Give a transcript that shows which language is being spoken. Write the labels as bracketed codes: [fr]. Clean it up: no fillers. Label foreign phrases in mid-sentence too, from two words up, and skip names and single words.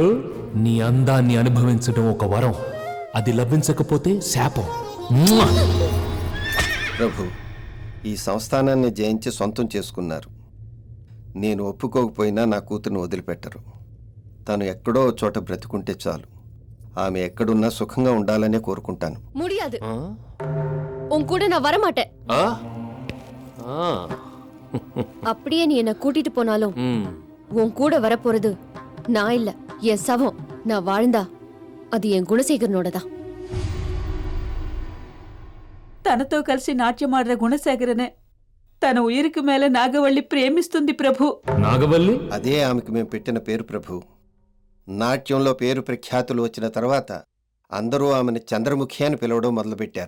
[te] నీ అందాన్ని అనుభవించడం ఒక వరం, అది లభించకపోతే శాపం. ప్రభు, ఈ సంస్థానాన్ని జయించి సొంతం చేసుకున్నారు. నేను ఒప్పుకోకపోయినా నా కూతుర్ని వదిలిపెట్టరు. తను ఎక్కడో చోట బ్రతుకుంటే చాలు. ఆమె ఎక్కడున్నా సుఖంగా ఉండాలనే కోరుకుంటాను. [ta] ముడియాదు உன் கூட நான் வரமாட்டேன். அப்படியே நீ என்ன கூட்டிட்டு போனாலும் உன் கூட வரப்போறது நான் இல்ல, என் சவம். நான் வாழ்ந்தா அது என் குணசேகரனோடதான். [te] తనతో కలిసి నాట్యమాడిన గుణశేఖరనే తన [ta] உயிருக்கு மேல [te] నాగవల్లి ప్రేమిస్తుంది ప్రభు. నాగవల్లి? అదే ఆమెకు మేము పెట్టిన పేరు ప్రభు. నాట్యంలో పేరు ప్రఖ్యాతులు వచ్చిన తర్వాత అందరూ ఆమెను చంద్రముఖి అని పిలవడం మొదలుపెట్టారు.